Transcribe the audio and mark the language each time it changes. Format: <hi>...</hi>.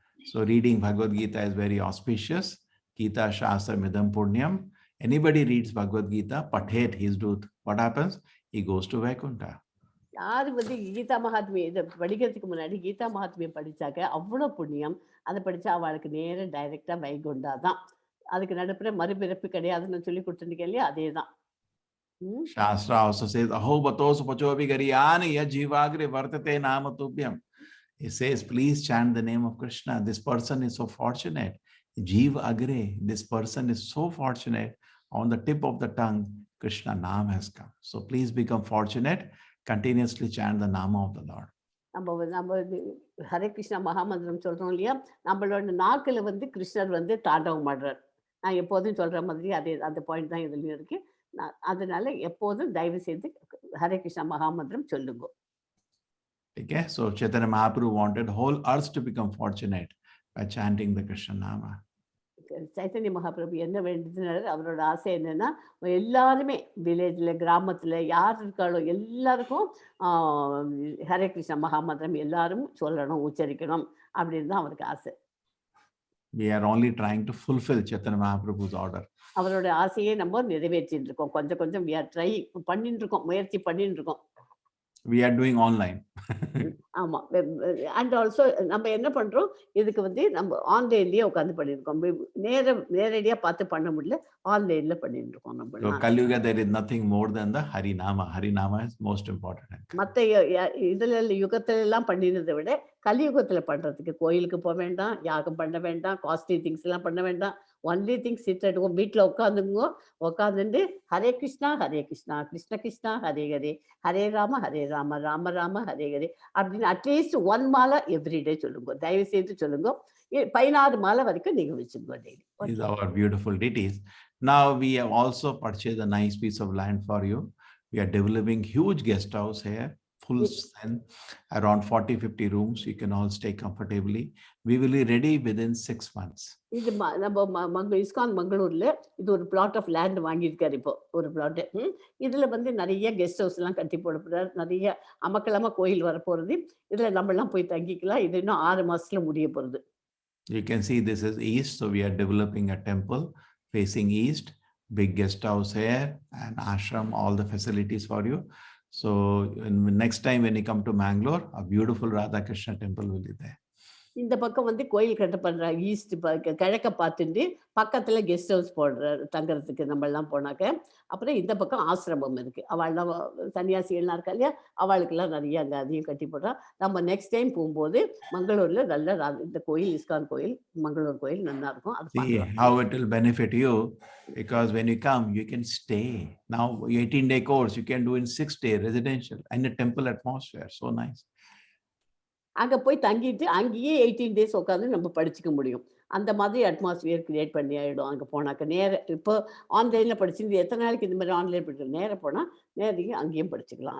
<en>So reading Bhagavad Gita is very auspicious.</en> <sa>Gita Shastra Midam Punyam.</sa> <en>Anybody reads Bhagavad Gita, pathet his dooth. What happens? He goes to Vaikuntha.</en> <ta>யாரு கீதா மகாத்மியம் இதை படிக்கிறதுக்கு முன்னாடி கீதா மகாத்மியம் படிச்சாக்க அவ்வளோ புண்ணியம். அதை படிச்சா அவளுக்கு நேரம் டைரக்டா வைகுண்டா தான். அதுக்கு நடுப்புற மறுபிறப்பு கிடையாதுன்னு சொல்லி கொடுத்துருக்கேன் இல்லையா, அதே தான்.</ta> <en>Shastra also says,</en> <sa>Aho batos pachobi gariyani ya jivagre vartate nama tubhyam.</sa> <en>He says, please chant the name of Krishna. This person is so fortunate. Jiva agre, this person is so fortunate. On the tip of the tongue, Krishna Nam has come. So please become fortunate. Continuously chant the Nama of the Lord.</en> <ta>நம்ம ஹரே கிருஷ்ணா மகாமந்திரம் சொல்றோம் இல்லையா, நம்மளோட நாக்கில் கிருஷ்ணர் தாண்டவம் ஆடுறார். நான் எப்போதும் சொல்ற மாதிரி அதே அந்த பாயிண்ட் தான் இதுலயும் இருக்கு. அதனால எப்போதும் தயவு செய்து ஹரே கிருஷ்ணா மகாமந்திரம் சொல்லுங்க.</ta> <en>Okay, so Chaitanya Mahaprabhu wanted whole earth to become fortunate by chanting the Krishna Nama.</en> <ta>Chaitanya Mahaprabhu என்ன வேண்டியதுனால அவரோட ஆசை என்னன்னா, எல்லாருமே வில்லேஜ்ல கிராமத்துல யார் இருக்காளோ எல்லாருக்கும் ஹரே கிருஷ்ணா மகாமந்திரம் எல்லாரும் சொல்லணும், உச்சரிக்கணும் அப்படின்னு தான் அவருக்கு ஆசை.</ta> <en>We are only trying to fulfill Chaitanya Mahaprabhu's order.</en> <ta>அவரோட ஆசையை நம்ம நிறைவேற்றிட்டு இருக்கோம். கொஞ்சம் கொஞ்சம்</ta> <en>we are trying</en> <ta>பண்ணிட்டு இருக்கோம், முயற்சி பண்ணிட்டு இருக்கோம்.</ta> <en>We are doing online.</en> <ta>ஆமா.</ta> <en>and also</en> <ta>நம்ம என்ன பண்றோம், இதுக்கு வந்து நம்ம ஆன்லைன்லயே உட்காந்து பண்ணிருக்கோம். நேரடியா பார்த்து பண்ண முடியல, ஆன்லைன்ல பண்ணிட்டு இருக்கோம் நம்ம.</ta> <en>So Kaliyuga, there is nothing more than the Harinama. Harinama is most important.</en> <ta>மற்ற இதுல யுகத்துல எல்லாம் பண்ணினதை விட கலியுகத்துல பண்றதுக்கு கோயிலுக்கு போக வேண்டாம், யாகம் பண்ண வேண்டாம், காஸ்ட்லி திங்ஸ் எல்லாம் பண்ண வேண்டாம்.</ta> <en>only things sit at home,</en> <ta>வீட்டில் உட்காந்துங்க, உட்காந்துட்டு ஹரே கிருஷ்ணா கிருஷ்ண கிருஷ்ணா ஹரே ஹரே, ஹரே ராம ராம ராம ஹரே ஹரே அப்படின்னு அட்லீஸ்ட் 1 மாலை எவ்ரிடே சொல்லுங்க. தயவு செய்து சொல்லுங்க. 16 மாலை வரைக்கும் நீங்க வச்சுக்கோ daily.</ta> <en>These are our beautiful deities. Now we have also purchased a nice piece of land for you. We are developing huge guest house here, full strength, around 40-50 rooms. You can all stay comfortably. We will be ready within 6 months.</en> <ta>இது நம்ம ISKCON மங்களூர்ல இது ஒரு plot of land வாங்கியிருக்காரு. இப்போ ஒரு plot. இதுல வந்து நிறைய கெஸ்ட் ஹவுஸ் எல்லாம் கட்டி போட போறாரு. நிறைய அமக்கலமா கோயில் வரப்போறது. இதுல நம்ம எல்லாம் போய் தங்கிக்கலாம். இது இன்னும் 6 மாசத்துல முடிய போறது.</ta> <en>You can see this is east, so we are developing a temple facing east, big guest house here, and ashram, all the facilities for you. So next time when you come to Mangalore, a beautiful Radha Krishna temple will be there.</en> <ta>இந்த பக்கம் வந்து கோயில் கட்ட பண்றாங்க. East கிழக்க பார்த்துட்டு பக்கத்துல guest house போடுறாரு தங்கறதுக்கு நம்ம எல்லாம் போனாக்க. அப்புறம் இந்த பக்கம் ஆசிரமம் இருக்கு. அவள்லாம் சன்னியாசிகள்லாம் இருக்கா இல்லையா, அவளுக்கெல்லாம் நிறைய அங்கே அதையும் கட்டி போடுறா. நம்ம நெக்ஸ்ட் டைம் போகும்போது மங்களூர்ல நல்ல இந்த கோயில் இஸ்கான் கோயில் மங்களூர் கோயில் நல்லா இருக்கும்.</ta> <en>See how it will benefit you, because when you come you can stay. Now 18-day course you can do in 6-day residential and a temple atmosphere. So nice.</en> <ta>அங்கே போய் தங்கிட்டு அங்கேயே 18 days உட்காந்து நம்ம படிச்சுக்க முடியும். அந்த மாதிரி அட்மாஸ்பியர் கிரியேட் பண்ணி ஆகிடும். அங்கே போனாக்க இப்போ ஆன்லைனில் படிச்சு எத்தனை நாளைக்கு இந்த மாதிரி ஆன்லைன் படிச்சு நேராக போனால் நேரடியாக அங்கேயும் படிச்சுக்கலாம்.</ta>